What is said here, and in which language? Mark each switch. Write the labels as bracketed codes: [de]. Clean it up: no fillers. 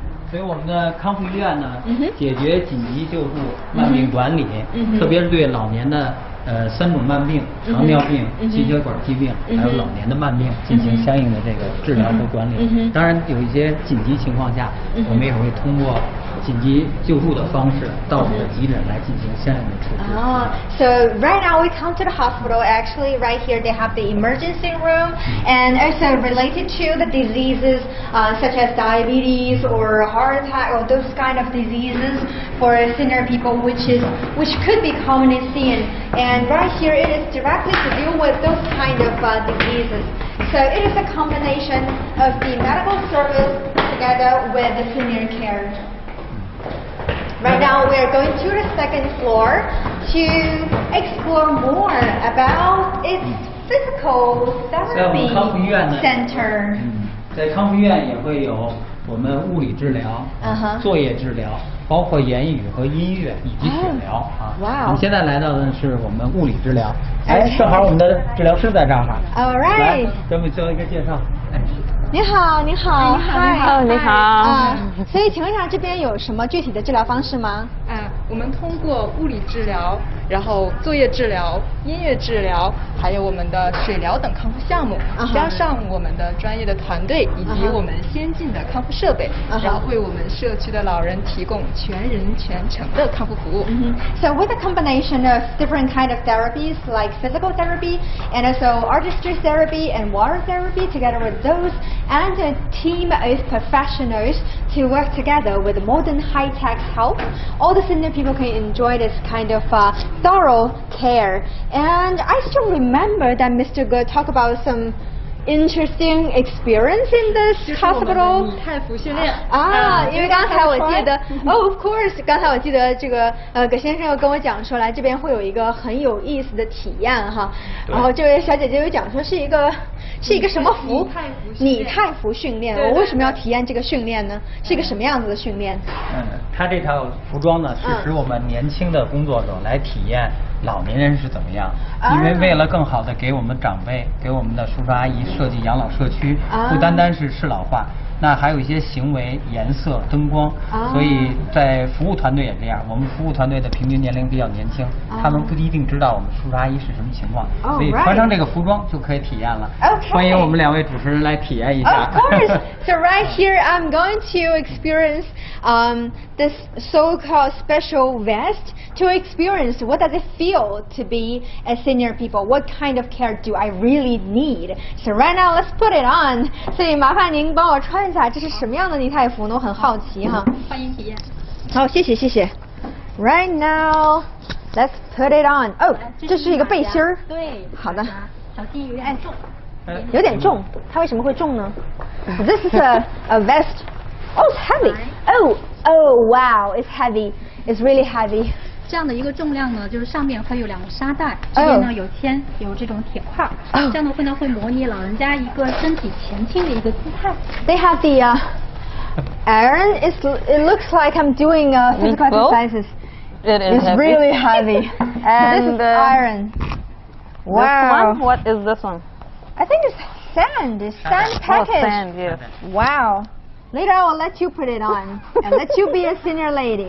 [zh] 所以我们的康复医院呢，解决紧急救助、慢病管理，特别是对老年的3种慢病：糖尿病、心血管疾病，还有老年的慢病进行相应的这个治疗和管理。当然，有一些紧急情况下，我们也会通过紧急救助的方式到我们的急诊来进行相应的处置。 [en] So right now we come to the hospital. Actually, right here they have the emergency room, and also related to the diseases such as diabetes or heart attack or those kind of diseases for senior people, which could be commonly seen. And right here it is directly to deal with those kind of diseases. So it is a combination of the medical service together with the senior care. Right now we are going to the second floor to explore more about its physical therapy center. [zh] 在康复医院也会有我们物理治疗、作业治疗，包括言语和音乐以及血疗啊。哇！我们现在来到的是我们物理治疗。哎，正好我们的治疗师在这儿哈。 [en] All right。 [zh] 来，给我们做一个介绍。你好，你好，你好。所以请问一下，这边有什么具体的治疗方式吗？我们通过物理治疗，然后作业治疗、音乐治疗，还有我们的水疗等康复项目，加上我们的专业的团队以及我们先进的康复设备，然后为我们社区的老人提供全人全程的康复服务。 [en] So with a combination of different kind of therapies like physical therapy and also artistry therapy and water therapy together with those and a team of professionals to work together with modern high-tech help, all the senior people can enjoy this kind of thorough care. And I still remember that Mr. Good talked about some interesting experience in this hospital. [zh] 以太服训练因为刚才我记得， of course，刚才我记得这个葛先生又跟我讲说，来这边会有一个很有意思的体验哈。然后这位小姐姐又讲说是一个什么服？拟态服训练。我为什么要体验这个训练呢？是一个什么样子的训练？它这套服装呢，是使我们年轻的工作者来体验老年人是怎么样。因为为了更好的给我们长辈、给我们的叔叔阿姨设计养老社区，不单单是适老化。那还有一些行为、颜色、灯光，所以在服务团队也这样。我们服务团队的平均年龄比较年轻，他们不一定知道我们叔叔阿姨是什么情况，所以穿上这个服装就可以体验了。欢迎我们两位主持人来体验一下。 [en] Of course. So right here, I'm going to experience this so-called special vest to experience what does it feel to be a senior people. What kind of care do I really need? So right now, let's put it on. [zh] 所以麻烦您帮我穿一下，这是什么样的拟态服呢？我很好奇哈。欢迎体验。 [en] 好，谢谢谢谢。 Right now, let's put it on. [zh] 哦，这是一个背心儿。对。好的。小心有点重。有点重，它为什么会重呢 ？ This is a vest. [en] Oh, it's heavy. Oh, wow, it's heavy. It's really heavy. [zh] 这样的一个重量呢，就是上面会有2个沙袋，这边呢有铅，有这种铁块，这样的会模拟老人家一个身体前倾的一个姿态。 [en] They have the iron. It looks like I'm doing physical exercises. It's heavy. Really heavy. And this is iron. Wow. This one? What is this one? I think it's sand. It's sand package. Oh, sand, yes. Wow. Later I will let you put it on and let you be a senior lady.